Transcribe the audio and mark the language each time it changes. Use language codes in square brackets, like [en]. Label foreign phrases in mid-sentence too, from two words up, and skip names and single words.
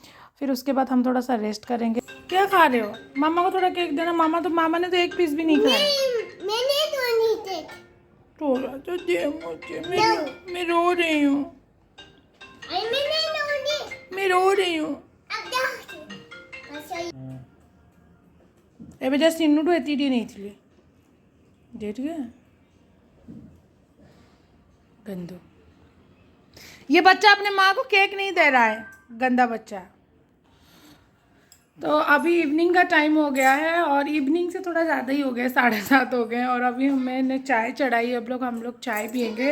[hi] फिर उसके बाद हम थोड़ा सा रेस्ट करेंगे। क्या खा रहे हो? मामा को थोड़ा केक देना। मामा ने तो एक पीस भी नहीं खाया। मैंने तो नहीं केक। थोड़ा तो दे मुझे, मैं रो रही हूँ, मैं रो रही हूँ। [or] ଏବେ ଯା ସିନୁଠୁ ଏତିକି ଟିକେ ନେଇଥିଲି, ଦେ ଟିକେ। [hi] गंदू, ये बच्चा अपने माँ को केक नहीं दे रहा है, गंदा बच्चा। तो अभी इवनिंग का टाइम हो गया है और इवनिंग से थोड़ा ज़्यादा ही हो गया, 7:30 हो गए। और अभी मैंने चाय चढ़ाई, अब हम लोग चाय पियेंगे।